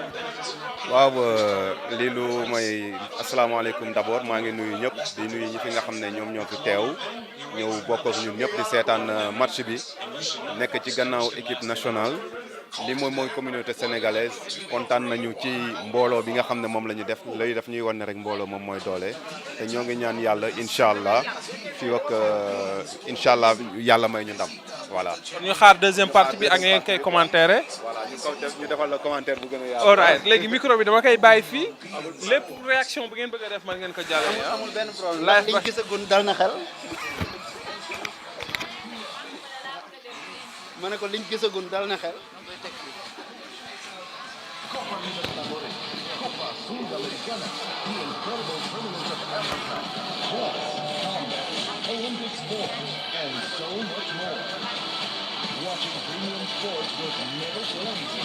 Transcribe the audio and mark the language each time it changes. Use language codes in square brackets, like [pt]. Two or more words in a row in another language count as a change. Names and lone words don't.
[wo] waaw lii lu mooy asalaamaaleykum d'abord maa ngi nuyu ñëpp di nuyu ñi fi nga xam ne ñoom ñoo fi teew ñëw bokk ak ñun ñëpp di seetaan match bi nekk ci gannaaw [fr] équipe nationale [wo] li moom mooy [fr] communauté sénégalaise [wo] kontaan nañu ci mbooloo bi nga xam ne moom la ñu def lay def ñuy wan ne rek mbooloo moom mooy doole te ñoo ngi ñaan yàlla [ar] إن شاء الله [wo] fii ak [ar] إن شاء الله [wo] yàlla may ñu ndam voilà. ñu xaar [fr] deuxième partie [wo] bi ak ngeen koy commentaire. voilà ñu defal la commentaire bu gën a yaatu. [en] all right [wo] léegi micro bi dama koy bàyyi fii lépp réaction bu ngeen bëgg a def man ngeen ko jàllale. amul benn problème ndax liñ gisagun dal na xel. ma ne ko liñ gisagun dal na xel. [en] Olympic sport, and so much more. Watching premium sports was never so easy.